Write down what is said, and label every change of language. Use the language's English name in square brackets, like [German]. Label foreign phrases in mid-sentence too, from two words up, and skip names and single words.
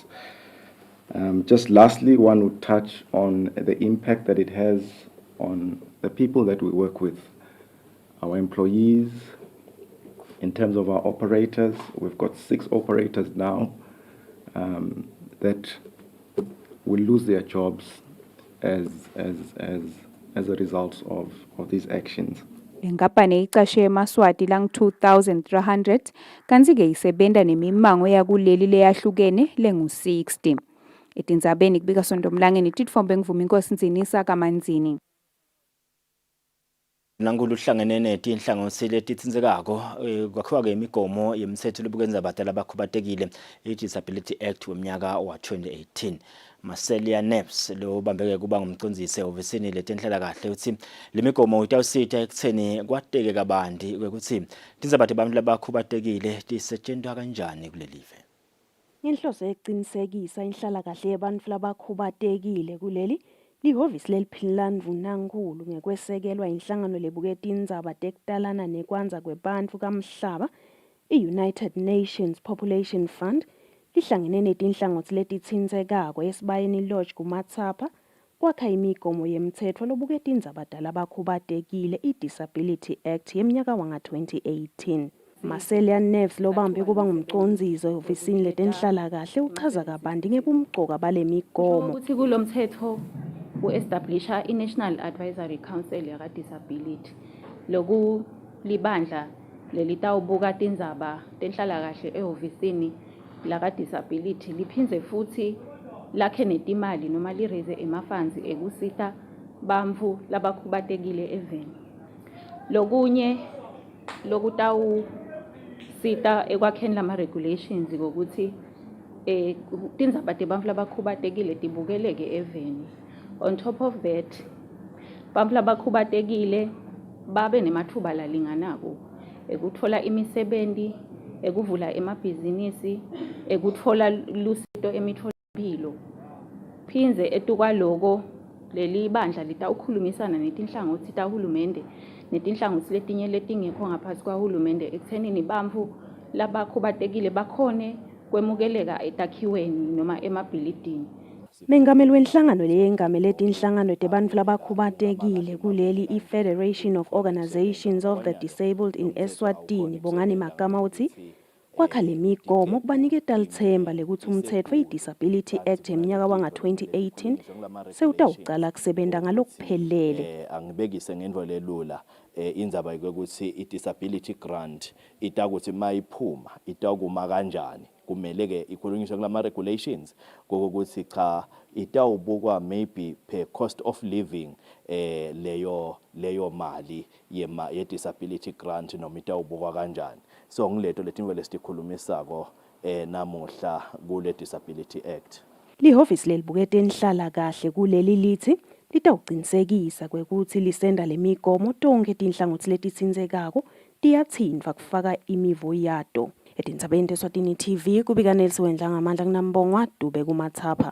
[English] Just lastly, one would touch on the impact that it has on the people that we work with, our employees. In terms of our operators, we've got 6 operators now that will lose their jobs as a result of these actions. [Swati] Le nkampani icashe eMaswati lang 2,300 kanti-ke isebenta nemimango yakuleli leyahlukene lengu-60. Etindzabeni kubika Sondomlangeni titfombe ngivuma inkosi Nzinisa kaManzini. Nankulu uhlangene netinhlangothi letitsinzekako kwakhiwa-ke imigomo yemthetho lobukenza abadala abakhubatekile i-Disability Act wemnyaka wa 2018. Maselia Neps lo bambeke kuba ngumcondzisi ehhovisini letenhlalakahle uthi le migomo itawusita ekutheni kwateke kabandi kwekuthi tindzaba abantu labakhubatekile tisetshenziswa kanjani kulelive. Inhloso eqinisekisa inhlalakahle yabantu labakhubatekile kuleli lihhovisi leliphilani vunankulu ngekwesekelwa inhlangano lebuketa indzaba tekutalana nekwanza kwebantu kamhlaba i-United Nations Population Fund lihlangene netinhlangothi letitsindzekako esibayeni lodge kumathapha kwakha imigomo yemthetho lobuketa indzaba talabakhubatekile i-Disability Act yemnyaka wanga 2018. Maselia Neves lobambe kuba ngumcondzisi ehhovisini letenhlalakahle uchaza kabanti ngebumcoka bale migomo. Ukuthi kulomthetho ku-establisha i-National Advisory Council yaka-Disability. Loku libandla lelitawubuka tindzaba tenhlalakahle ehhovisini laka-Disability liphindze futhi lakhe netimali noma liraise emafunds ekusita bantfu labakhubatekile eveni. Lokunye lokutawusita ekwakheni lama-regulations kokuthi tindzaba tebantfu labakhubatekile tibukeleke eveni. [English] On top of that, [Swati] bantfu labakhubatekile babe nemathuba lalinganako ekutfola imisebenti, ekuvula emabhizinisi, ekutfola lusito emitfolamphilo. Phindze etukwaloko leli bandla litawukhulumisana netinhlangothi tahulumende netinhlangothi letinye letingekho ngaphansi kwahulumende ekuthenini bantfu labakhubatekile bakhone kwemukeleka etakhiweni noma emabhilidini. Mengameli wenhlangano leyengamele tinhlangano tebantfu labakhubatekile kuleli i-Federation of Organizations of the Disabled in Eswatini Bongani Magama uthi kwakha le migomo kubaniketa lithemba lekuthi umthetho i-Disability Act yemnyaka wanga 2018 sewutawucala kusebenta ngalokuphelele. Angibekise ngendlela elula indzaba yokuthi i- [English] disability grant [Swati] itakuthi mayiphuma itakuma kanjani kumele-ke ikhulunyiswe kulama regulations kokuthi cha itawubukwa [English] maybe per cost of living [Swati] leyo mali ye [English] disability grant [Swati] noma itawubukwa kanjani. So ngileto letinto lesikhulumisako namuhla kule Disability Act. Lihhovisi lelibukete inhlala kahle kuleli lithi litawuqinisekisa kwekuthi lisenda lemigomo tonke tinhlangothi letitsindzekako tiyatsintfwa kufaka imivo yato. Etindzabeni teSwatini TV kubika Nelson Wendla ngamandla kunambongwa Dube kumathapha.